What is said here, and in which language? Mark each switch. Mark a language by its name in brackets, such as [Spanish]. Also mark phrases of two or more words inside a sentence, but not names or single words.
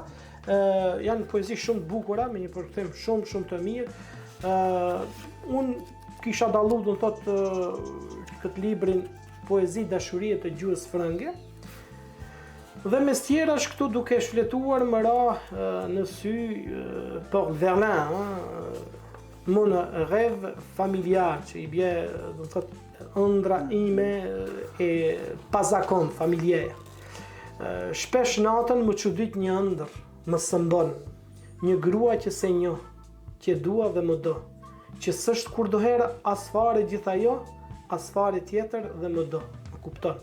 [Albanian] Janë poezi shumë të bukura, me një përkthim shumë të mirë. Unë kisha dallu, do të thotë, këtë librin Poezi dashurie të gjuhës frënge. Dhe mes tjerash këtu duke shfletuar më ra në sy Paul Verlaine, mon rêve familial, që i bie, do të thotë, ëndra ime e pazakon familjer. Shpesh natën më çudit një ëndër, më sëmbon, një grua që se njoh, që dua dhe më do, që s'është kurdoherë as fare gjithajo, as fare tjetër dhe më do, më kupton.